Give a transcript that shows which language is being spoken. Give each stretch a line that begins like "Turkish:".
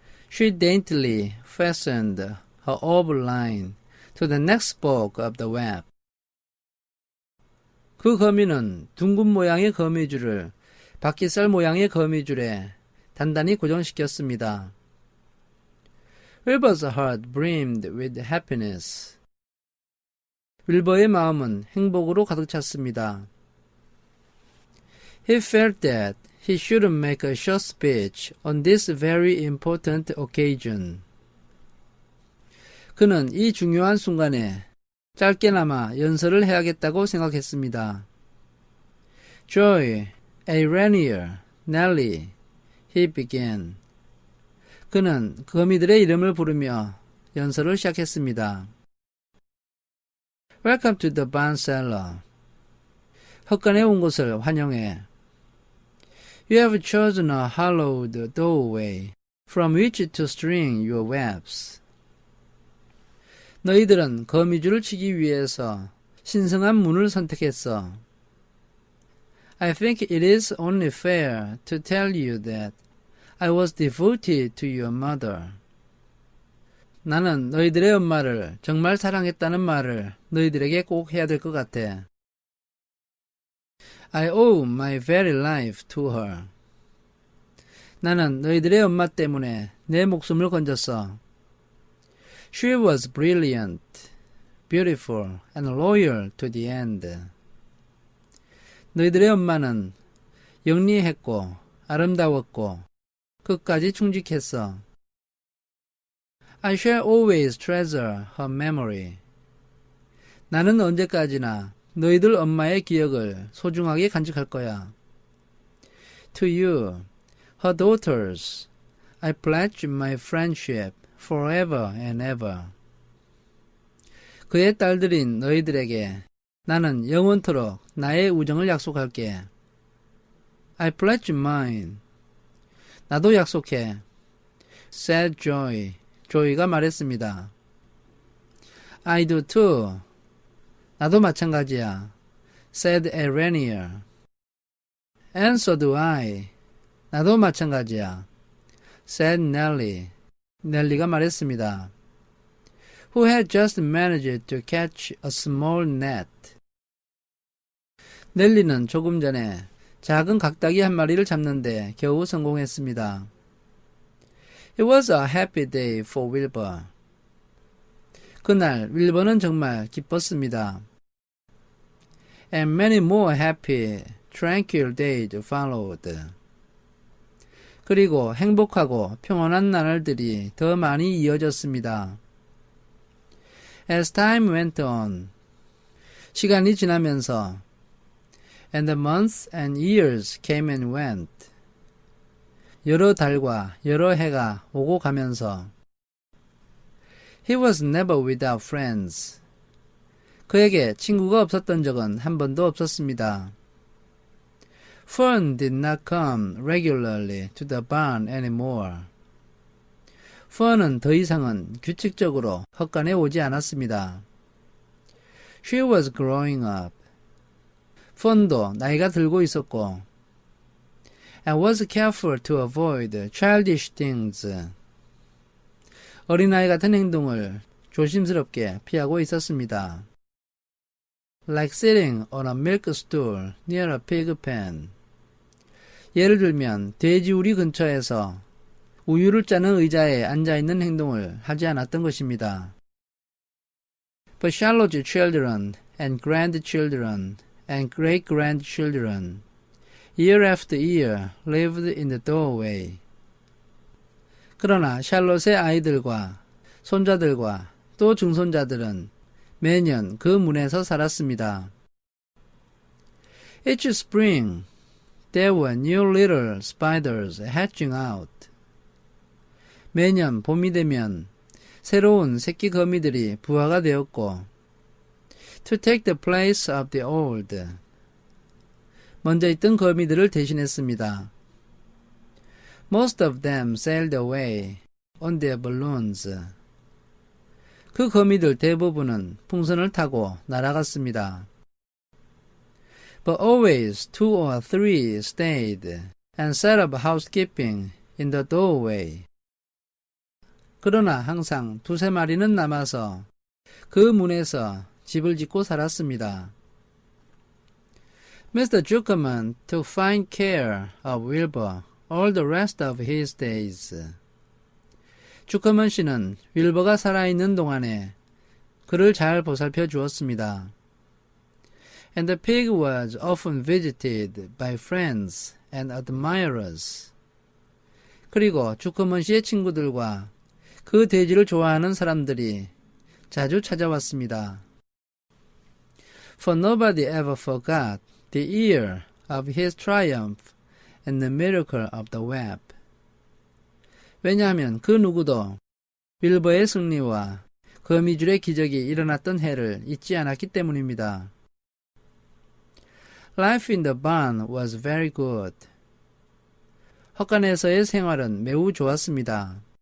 English: She daintily fastened her oval line to the next spoke of the web.
Korean: 그 거미는 둥근 모양의 거미줄을 바퀴살 모양의 거미줄에 단단히 고정시켰습니다.
English: Wilbur's heart brimmed with happiness.
Korean: 윌버의 마음은 행복으로 가득 찼습니다.
English: He felt that he should make a short speech on this very important occasion.
Korean: 그는 이 중요한 순간에 짧게나마 연설을 해야겠다고 생각했습니다.
English: Joy, Araneer, Nellie, he began.
Korean: 그는 거미들의 이름을 부르며 연설을 시작했습니다.
English: Welcome to the barn cellar.
Korean: 헛간에 온 것을 환영해.
English: You have chosen a hollowed doorway from which to string your webs.
Korean: 너희들은 거미줄을 치기 위해서 신성한 문을 선택했어.
English: I think it is only fair to tell you that I was devoted to your mother.
Korean: 나는 너희들의 엄마를 정말 사랑했다는 말을 너희들에게 꼭 해야 될 것 같아.
English: I owe my very life to her.
Korean: 나는 너희들의 엄마 때문에 내 목숨을 건졌어.
English: She was brilliant, beautiful, and loyal to the end.
Korean: 너희들의 엄마는 영리했고 아름다웠고 끝까지 충직했어.
English: I shall always treasure her memory.
Korean: 나는 언제까지나 너희들 엄마의 기억을 소중하게 간직할 거야.
English: To you, her daughters, I pledge my friendship forever and ever.
Korean: 그의 딸들인 너희들에게 나는 영원토록 나의 우정을 약속할게.
English: I pledge mine.
Korean: 나도 약속해.
English: Said Joy.
Korean: 조이가 말했습니다.
English: I do too.
Korean: 나도 마찬가지야.
English: Said Araneer. And so do I.
Korean: 나도 마찬가지야.
English: Said Nellie.
Korean: 넬리가 말했습니다.
English: Who had just managed to catch a small net.
Korean: 넬리는 조금 전에 작은 각닭이 한 마리를 잡는데 겨우 성공했습니다.
English: It was a happy day for Wilbur.
Korean: 그날 윌버는 정말 기뻤습니다.
English: And many more happy, tranquil days followed.
Korean: 그리고 행복하고 평온한 나날들이 더 많이 이어졌습니다.
English: As time went on,
Korean: 시간이 지나면서
English: and the months and years came and went.
Korean: 여러 달과 여러 해가 오고 가면서
English: He was never without friends.
Korean: 그에게 친구가 없었던 적은 한 번도 없었습니다.
English: Fern did not come regularly to the barn anymore.
Korean: Fern은 더 이상은 규칙적으로 헛간에 오지 않았습니다.
English: She was growing up.
Korean: Fern도 나이가 들고 있었고,
English: and was careful to avoid childish things.
Korean: 어린아이 같은 행동을 조심스럽게 피하고 있었습니다.
English: Like sitting on a milk stool near a pig pen.
Korean: 예를 들면 돼지 우리 근처에서 우유를 짜는 의자에 앉아있는 행동을 하지 않았던 것입니다.
English: But Charlotte's children and grandchildren and great-grandchildren year after year lived in the doorway.
Korean: 그러나 샬롯의 아이들과 손자들과 또 증손자들은 매년 그 문에서 살았습니다.
English: Each spring there were new little spiders hatching out.
Korean: 매년 봄이 되면 새로운 새끼 거미들이 부화가 되었고,
English: to take the place of the old.
Korean: 먼저 있던 거미들을 대신했습니다.
English: Most of them sailed away on their balloons.
Korean: 그 거미들 대부분은 풍선을 타고 날아갔습니다.
English: But always 2 or 3 stayed and set up housekeeping in the doorway.
Korean: 그러나 항상 2-3마리는 남아서 그 문에서 집을 짓고 살았습니다.
English: Mr. Zuckerman took fine care of Wilbur all the rest of his days.
Korean: 주커먼 씨는 윌버가 살아있는 동안에 그를 잘 보살펴 주었습니다.
English: And the pig was often visited by friends and admirers.
Korean: 그리고 주커먼 씨의 친구들과 그 돼지를 좋아하는 사람들이 자주 찾아왔습니다.
English: For nobody ever forgot the year of his triumph and the miracle of the web.
Korean: 왜냐하면 그 누구도 윌버의 승리와 거미줄의 기적이 일어났던 해를 잊지 않았기 때문입니다.
English: Life in the barn was very good.
Korean: 헛간에서의 생활은 매우 좋았습니다.